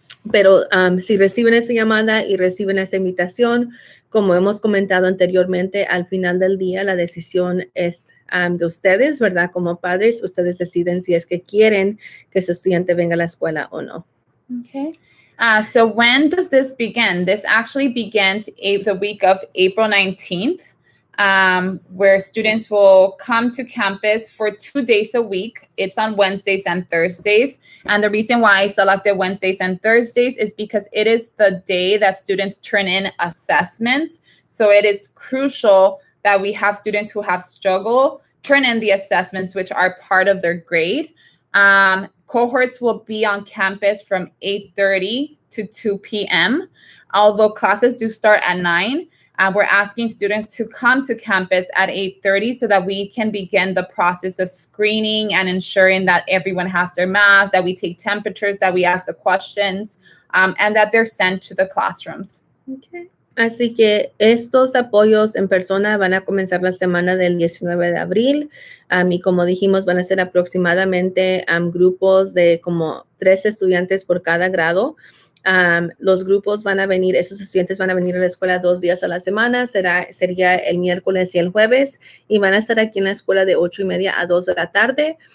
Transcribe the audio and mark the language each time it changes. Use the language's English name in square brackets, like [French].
[Spanish] Pero si reciben esa llamada y reciben esa invitación, como hemos comentado anteriormente, al final del día la decisión es de ustedes, ¿verdad? Como padres, ustedes deciden si es que quieren que su estudiante venga a la escuela o no. [English] Okay. So when does this begin? This actually begins the week of April 19th. Where students will come to campus for 2 days a week. It's on Wednesdays and Thursdays. And the reason why I selected Wednesdays and Thursdays is because it is the day that students turn in assessments. So it is crucial that we have students who have struggled turn in the assessments, which are part of their grade. Cohorts will be on campus from 8:30 to 2 p.m. Although classes do start at 9, we're asking students to come to campus at 8:30 so that we can begin the process of screening and ensuring that everyone has their mask, that we take temperatures, that we ask the questions, and that they're sent to the classrooms. Okay. [Spanish] Así que estos apoyos en persona van a comenzar la semana del 19 de abril. Y como dijimos, van a ser aproximadamente grupos de como 3 estudiantes por cada grado. Los grupos van a venir, esos estudiantes van a venir a la escuela 2 días a la semana, sería el miércoles y el jueves, y van a estar aquí en la escuela de 8:30 a 2 de la tarde.